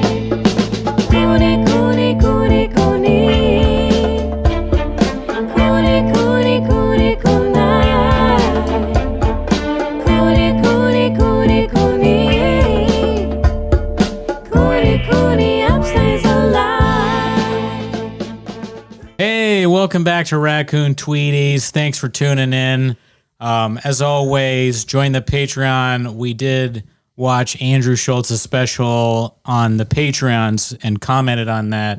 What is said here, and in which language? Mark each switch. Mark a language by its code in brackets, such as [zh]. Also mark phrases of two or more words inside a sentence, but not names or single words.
[en] Cooney, Cooney, Cooney, Cooney. Cooney, Cooney, Cooney, Cooney. Cooney, Cooney, Cooney, Cooney. Cooney, Cooney, upstays alive. Hey, welcome back to Raccoon Tweeties. Thanks for tuning in. As always, join the Patreon. We did watch Andrew Schultz's special on the Patreons and commented on that.